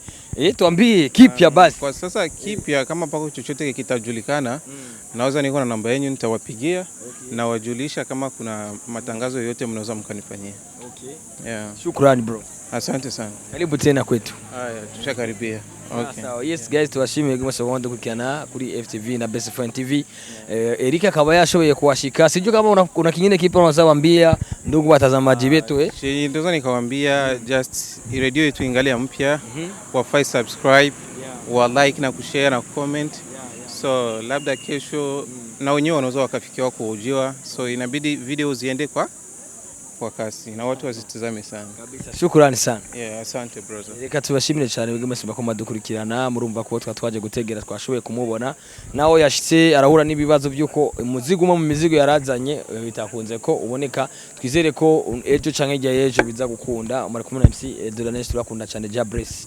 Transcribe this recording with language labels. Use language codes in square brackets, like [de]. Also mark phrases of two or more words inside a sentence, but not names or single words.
[sw] Tuambie kipya basi. Kwa sasa kipya kama pako chochote kitajulikana, naweza niko na namba yenu nitawapigia na wajulisha kama kuna matangazo yote mnaweza mkanifanyia. Okay. Yeah. Shukrani bro. Asante sana. Karibu tena kwetu. Haya, tushakaribia. Okay. [rn] Sawa, [en] yes guys, [rn] tuwashimire guma seconde kukana kuri FTV na Best Friend TV. Erika akaba yashoboye kuwashika. [sw] Sijui kama kuna kingine kipi unaweza waambia ndugu watazamaji wetu Ndio nikawaambia just radio yetu ingali mpya. Wafai subscribe, wa like na kushare na comment. So labda kesho na wenyewe wanaweza wakafikiwa kuojiwa. So inabidi video ziende kwa kasi na watu wazitazame sana. Shukrani sana. Yeah, asante brother. [rn] Reka tubashimire cyane bigeme simba madukurikirana murumva ko twaje gutegera twashoboye kumubona naho yashitse arahura n'ibibazo byuko umuzigo mu mizigo yarazanye bitakunze ko uboneka twizere ko ejo canke ejo biza gukunda muri kumwe na MC Delanes turakunda cyane Jabress.